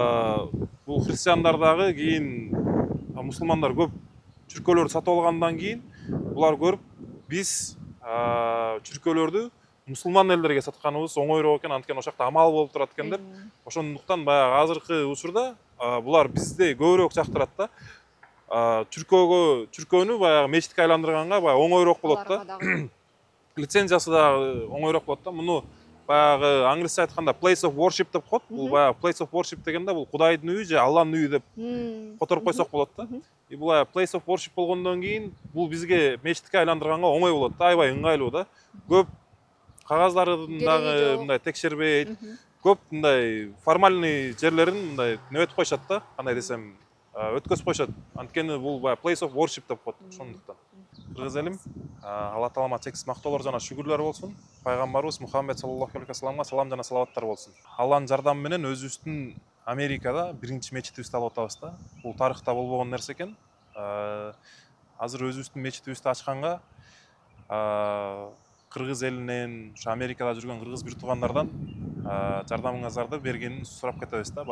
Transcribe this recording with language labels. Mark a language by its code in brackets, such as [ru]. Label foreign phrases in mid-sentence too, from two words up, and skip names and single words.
[ky] Анан бул христиандар дагы кийин мусулмандар көп чүркөөлөрдү сатып алгандан кийин булар көрүп биз чүркөөлөрдү мусулман элдерге сатканыбыз оңойрөөк экен, анткени ошол жакта амал болуп турат экен деп. Ошондуктан баягы азыркы учурда булар бизди көбүрөөк жактырат да. Чүркөөнү баягы мечитке айландырганга баягы оңойрөөк болот да. Лицензиясы дагы оңойрөөк болот да. Муну баягы англисче айтканда [en] place of worship [ky] деп коет. Бул баягы [en] place of worship [ky] дегенде бул Кудайдын үйү же Алланын үйү деп которуп койсок болот да. И бул [en] place of worship [ky] болгондон кийин бул бизге мечитке айландырганга оңой болот да, аябай ыңгайлуу да. Көп кагаздарын дагы мындай текшербейт. Көп мындай формальный жерлерин мындай нөтүп койшат да, кандай десем, өткөзүп койшот. Анткени бул баягы [en] place of worship [ky] деп коет. Ошондуктан. Кыргыз элим, [ar] الله تعالى [ky] чексиз мактоолор жана шүгүрлөр болсун. Пайгамбарыбыз Мухаммед [ar] صلى الله عليه وسلم [ky] салам жана салаваттар болсун. Алланын жардамы менен өзүбүздүн Америкада биринчи мечитибизди алып атабыз да. Бул тарыхта болбогон нерсе экен. Азыр өзүбүздүн мечитибизди ачканга кыргыз элинен, ошо Америкада жүргөн кыргыз бир туугандардан жардамыңыздарды бергенин сурап кетебиз да.